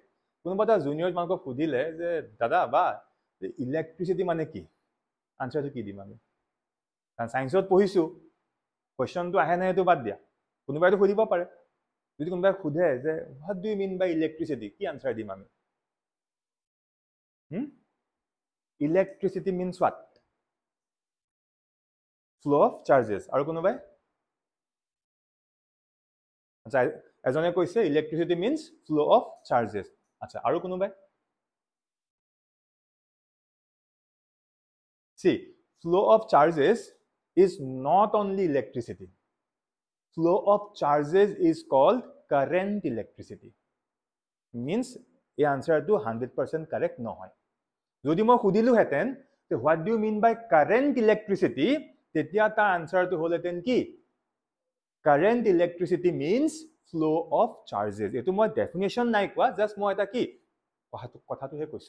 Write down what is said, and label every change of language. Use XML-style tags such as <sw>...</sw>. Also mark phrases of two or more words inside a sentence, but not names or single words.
<as>কোনোবা এটা জুনিয়ৰ তোমালোকক সুধিলে যে দাদা বা ইলেক্ট্ৰিচিটি মানে কি, আনচাৰটো কি দিম আমি? কাৰণ চায়েন্সত পঢ়িছো, কুৱেশ্যনটো আহে নাই সেইটো বাদ দিয়া, কোনোবাইতো সুধিব পাৰে। যদি কোনোবাই সোধে যে</as> <en>what do you mean by electricity,</en> <as>কি আনচাৰ দিম আমি?</as> <en>Electricity means what? Flow of charges.</en> <as>আৰু কোনোবাই? আচ্ছা, এজনে কৈছে</as> <en>electricity means flow of charges.</en> <as>আচ্ছা, আৰু কোনোবাই?</as> <en>See, flow of charges is not only electricity. Flow of charges is called current electricity.</en> <as>Means এই আনচাৰটো 100% কাৰেক্ট নহয়। যদি মই সুধিলোহেঁতেন</as> <en>what do you mean by current electricity,</en> <as>তেতিয়া তাৰ আনচাৰটো হ'লহেঁতেন কি?</as> <en>current electricity means flow of charges.</en> <as>এইটো মই ডেফিনেশ্যন নাই কোৱা, জাষ্ট মই এটা কি কথাটোহে কৈছোঁ।</as>